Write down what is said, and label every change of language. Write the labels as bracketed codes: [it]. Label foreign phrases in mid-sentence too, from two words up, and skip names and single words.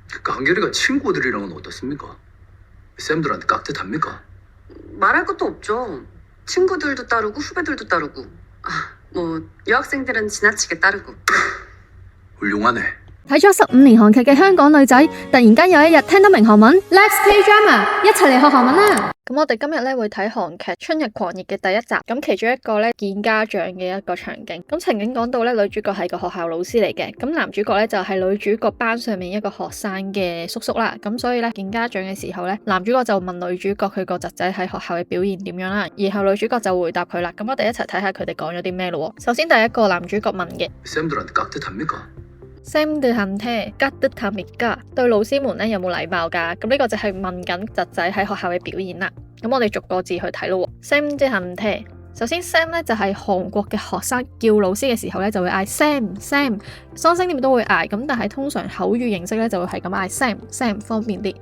[ko] 강결이가 친구들이랑은 어떻습니까? 쌤들한테 깍듯합니까? 말할 것도 없죠. 친구들도 따르고 후배들도 따르고. 뭐 유학생들은 지나치게 따르고. 훌륭하네. [yue] 睇咗15年韓劇嘅香港女仔，突然間有一日聽到明韓文 ， [en] Let's play drama， [yue] 一齊嚟學韓文啦！咁我哋今日咧會睇韓劇《春日狂熱》嘅第一集，咁其中一個咧見家長嘅一個場景，咁情景講到咧女主角係個學校老師嚟嘅，咁男主角咧就係女主角班上面一個學生嘅叔叔啦，咁所以咧見家長嘅時候咧，男主角就問女主角佢個侄仔喺學校嘅表現點樣啦，然後女主角就回答佢啦，咁我哋一齊睇下佢哋講咗啲咩咯。首先第一個男主角問嘅 [ko] 쌤들한테 깍듯합니까? 쌤들한테 깍듯합니까？ [yue] 對老師們咧有冇禮貌㗎？咁呢個就係問緊侄仔喺學校嘅表現啦。咁我哋逐個字去睇咯。쌤들한테首先 Sam 咧就係韓國嘅學生叫老師嘅時候咧就會嗌 Sam，雙聲點都會嗌，咁但係通常口語形式咧就會係咁嗌 Sam 方便啲。